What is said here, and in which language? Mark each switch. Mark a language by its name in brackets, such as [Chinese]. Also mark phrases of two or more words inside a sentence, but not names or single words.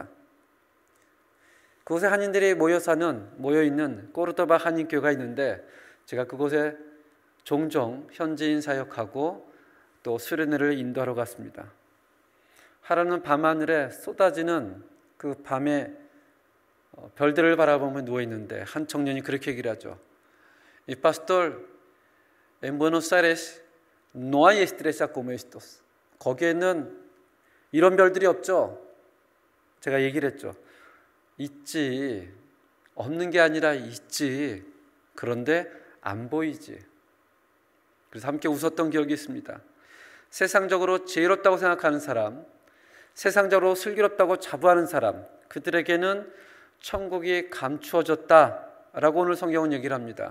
[Korean] 그곳에 한인들이 모여 있는 꼬르도바 한인교회가 있는데 제가 그곳에 종종 현지인 사역하고 또 수련회를 인도하러 갔습니다. 하루는 밤하늘에 쏟아지는 그 밤에 별들을 바라보며 누워있는데 한 청년이 그렇게 얘기를 하죠. [Spanish] 이 pastor, en Buenos Aires no hay estrellas como estos. [Korean] 거기에는 이런 별들이 없죠. 제가 얘기를 했죠. 있지. 없는 게 아니라 있지. 그런데 안 보이지. 그래서 함께 웃었던 기억이 있습니다. 세상적으로 지혜롭다고 생각하는 사람, 세상적으로 슬기롭다고 자부하는 사람, 그들에게는 천국이 감추어졌다라고 오늘 성경은 얘기를 합니다.